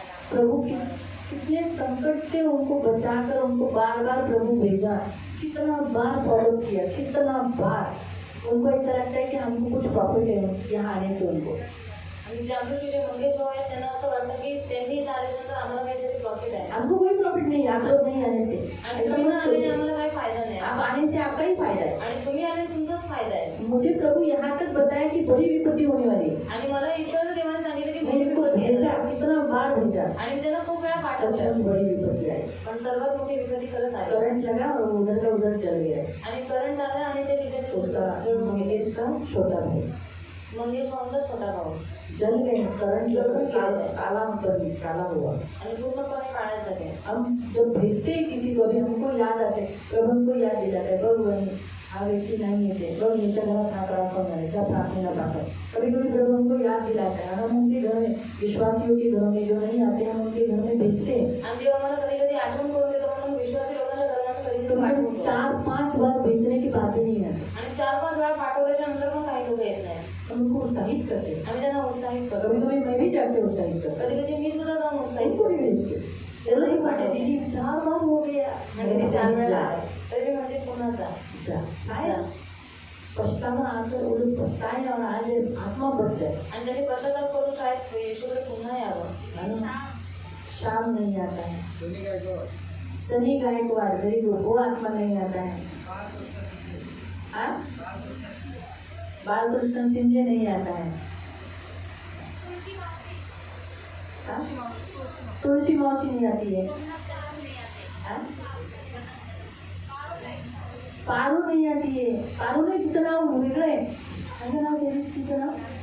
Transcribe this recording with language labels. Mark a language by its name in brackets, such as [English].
[Hindi] प्रभु कितने संकट से उनको बचाकर उनको बार बार प्रभु भेजा, कितना बार फॉलो किया, कितना बार उनको ऐसा लगता है कि हमको कुछ प्रॉफिट है यहाँ आने से उनको। [Marathi] आणि जागृतीचे जे मंगेश भाऊ आहेत त्यांना असं वाटतं की त्यांनी इथं आल्याच्यानंतर आम्हाला काहीतरी प्रॉफिट आहे। [Hindi] हमको कोई प्रॉफिट नहीं, आप लोग नहीं आने से, [Marathi] आणि तुम्ही ना आल्याने आम्हाला काही फायदा नाही, [Hindi] आप आने से आपका ही फायदा है। [Marathi] आणि तुम्ही आल्याने तुमचाच फायदा आहे। [Hindi] मुझे प्रभु यहाँ तक बताया कि बड़ी विपत्ति होने वाली है, [Marathi] आणि मला इतर देवाने सांगितलं की [Hindi] मैंने इनको भेजा, कितना बार भेजा, [Marathi] आणि त्याला खूप वेळा [Hindi] सचमुच [Marathi] पाठवलं, [Hindi] बड़ी विपत्ति आई। [Marathi] पण सर्वात मोठी विपत्ती खरंच आली। [Hindi] करंट लगा और उधर का उधर चल गया। [Marathi] आणि करंट आला आणि ते तिथे [Hindi] उसका [Marathi] जळून गेले। [Hindi] मंगेश का छोटा भाई [Marathi] मंगेश भाऊंचा छोटा भाऊ [Hindi] जल गए, करंट [Marathi] जलून गेला, [Hindi] काला हुआ। [Marathi] आणि पूर्णपणे काळ्या झाले। [Hindi] हम जब भेजते हैं किसी को भी हमको याद आते, प्रभु हमको याद दिलाता है, [Marathi] भगवान हा व्यक्ती नहीं येते, बघ याच्या घरात हा त्रास होणार आहे, जा प्रार्थनेला पाठव। [Hindi] कभी कभी प्रभु हमको याद दिलाता है, हम उनके घर में, विश्वासियों के घरों में जो नहीं आते हम उनके घर में भेजते हैं। [Marathi] आणि देव आम्हाला कधी कधी आठवण करून देतो म्हणून विश्वासी लोकांच्या घरात कधी कधी तो पाठवतो। [Hindi] 4-5 बार भेजने की बात ही नहीं आती, [Marathi] आणि 4-5 वेळा पाठवल्याच्या नंतर पण काही लोक येत नाही, [Hindi] हम उनको उत्साहित करते हैं। [Marathi] आम्ही त्यांना उत्साहित करतो। [Hindi] कभी कभी मैं भी जाके उत्साहित करता [Marathi] कधी कधी मी सुद्धा जाऊन उत्साहित [Hindi] उनको भी [Marathi] करतो। [Hindi] भेजते, चलो ही बात है, दीदी 4 बार हो गया, [Marathi] आणि ते 4 वेळा आले तरी म्हणते पुन्हा जा। [Hindi] शायद पछतावा आकर वो लोग पछताए और आज आत्मा बच जाए। [Marathi] आणि त्यांनी पश्चाताप करून शायद येशूकडे पुन्हा यावं। [Hindi] शाम नहीं आता है, सनी गायकवाड़ वेरी गुड, वो आत्मा नहीं आता है। बालकृष्ण शिंदे नहीं आता है, तुलसी मौसी नहीं आती है, पारू नहीं आती है, [Marathi] पारू नाही, तिचं नाव वेगळं आहे, काय नाव तिचं नाव?